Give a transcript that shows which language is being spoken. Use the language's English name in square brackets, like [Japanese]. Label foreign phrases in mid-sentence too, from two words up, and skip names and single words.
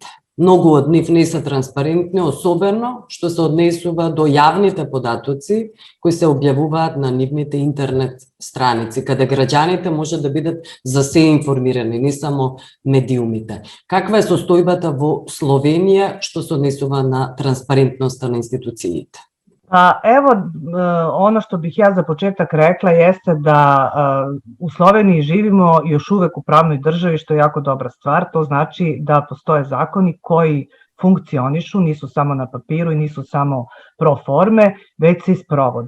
[Macedonian] Многу од нив не се транспарентни, особено што се однесува до јавните податоци кои се објавуваат на нивните интернет страници, каде граѓаните може да бидат за се информирани, не само медиумите. Каква е состојбата во Словенија што се однесува на транспарентноста на институциите? [Serbian] Evo, ono što bih ja za početak rekla jeste da u Sloveniji živimo još uvek u pravnoj državi, što je jako dobra stvar. To znači da postoje zakoni koji funkcionišu, nisu samo na papiru i nisu samo pro forme, već se isprovode.